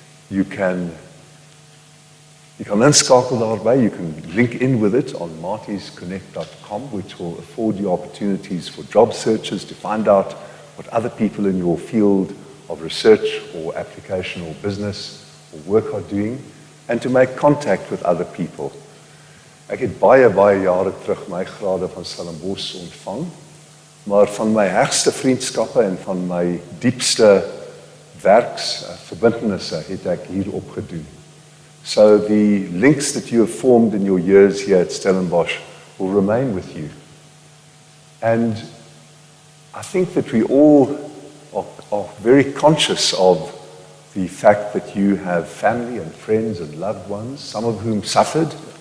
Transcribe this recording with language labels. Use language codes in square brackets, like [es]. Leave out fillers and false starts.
[en] You can [af] inskakel daarbij, [en] you can link in with it on martisconnect.com, which will afford you opportunities for job searches to find out what other people in your field of research or application or business or work are doing, and to make contact with other people. [af] Ek het baie jare terug my grade van Stellenbosch ontvang, maar van my hegste vriendskappe en van my diepste werksverbintenisse het ek hier opgedoen. [en] So the links that you have formed in your years here at Stellenbosch will remain with you. And I think that we all are very conscious of the fact that you have family and friends and loved ones, some of whom suffered.